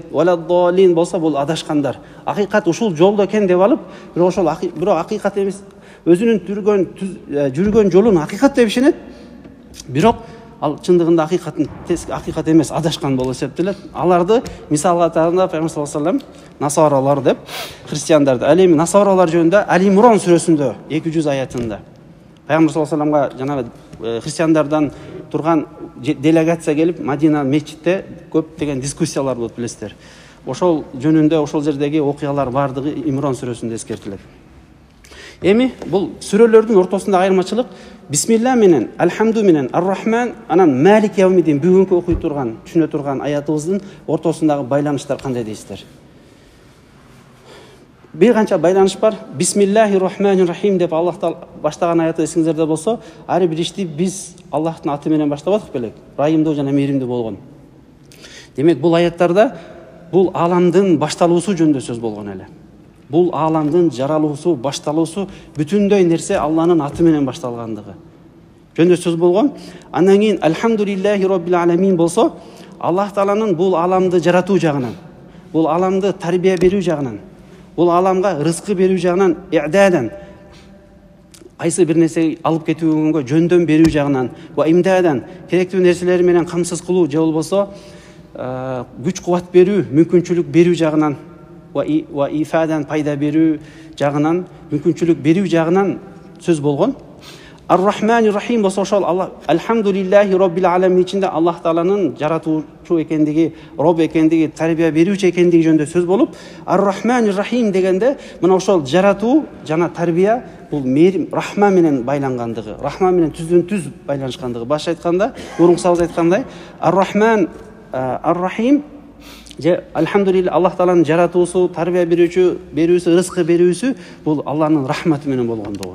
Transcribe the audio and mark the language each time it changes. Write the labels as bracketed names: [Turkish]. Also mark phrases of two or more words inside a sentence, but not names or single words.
[Kyrgyz] Валаддалин болсо бул адашкандар. Акыйкат ушул жолдо экен деп алып, бирок ошол акыйкат эмес, өзүнүн жүргөн жолун акыйкат деп ишенет. Бирок ал чындыгында акыйкат эмес, адашкан болуп эсептелет. Аларды мисал катарында Пайгамбар [Arabic] صلى الله عليه وسلم [Kyrgyz] насаралар деп, христиандарды. Ал эми насаралар жөнүндө Али Имран сүрөсүндө 200 аятында Пайгамбар [Arabic] صلى الله عليه وسلم [Kyrgyz] жанагы христиандардан турган делегация келип, Мадина мечитте көптөгөн дискуссиялар болуп билесиздер. Ошол жөнүндө ошол жердеги окуялар бардыгы Имран сүрөсүндө эскертилет. Эми бул сүрөлөрдүн ортосундагы айырмачылык бисмилла менен, алхамду менен, ар-рахман, анан [Arabic] مالك يوم الدين [Kyrgyz] бүгүнкү окуй турган, түшүнө турган аятыбыздын ортосундагы байланыштар кандай дейсиздер? Bir канча байланыш бар. [Arabic] بسم الله الرحمن الرحيم [Kyrgyz] деп Аллахтан баштаган аяты эсиңиздерде болсо, ар бир ишти биз Аллахтын аты менен баштабадык белек. Райымдуу жана мээримдүү болгон. Демек, бул аяттарда бул аламдын башталуусу жөнүндө сөз болгон эле. Бул аламдын жаралуусу, башталуусу бүтүндөй нерсе Алланын аты менен башталгандыгы жөнүндө сөз болгон. Андан кийин [Arabic] الحمد لله رب العالمين [Kyrgyz] болсо, Аллах Тааланын бул аламды жаратуу жагынан, бул аламды тарбия берүү жагынан, бул аламга рызкы берүү жагынан, иъдадан, кайсы бир нерсе алып кетүүгө жөндөн берүү жагынан, [Arabic] وإمدادا, [Kyrgyz] керектүү нерселер менен камсыз кылуу же болбосо күч кубат берүү, мүмкүнчүлүк берүү жагынан, [Arabic] وإفادة, [Kyrgyz] пайда берүү жагынан, мүмкүнчүлүк берүү жагынан сөз болгон. [Arabic] الرحمن الرحيم [Kyrgyz] болсо, ошол [Arabic] الحمد لله رب العالمين [Kyrgyz] ичинде Аллах Тааланын жаратуучу экендиги, Роб экендиги, тарбия берүүчү экендиги жөнүндө сөз болуп, [Arabic] الرحمن الرحيم [Kyrgyz] дегенде мына ошол жаратуу жана тарбия бул мээрим, рахма менен байлангандыгы, рахма менен түздөн-түз байланышкандыгы. Башка айтканда, мурункусабыз айткандай, [Arabic] الرحمن، الرحيم [Kyrgyz] же Алхамдулилла, Аллах Тааланын жаратуусу, тарбия берүүсү, рызкы берүүсү бул Алланын рахматы менен болгондугу.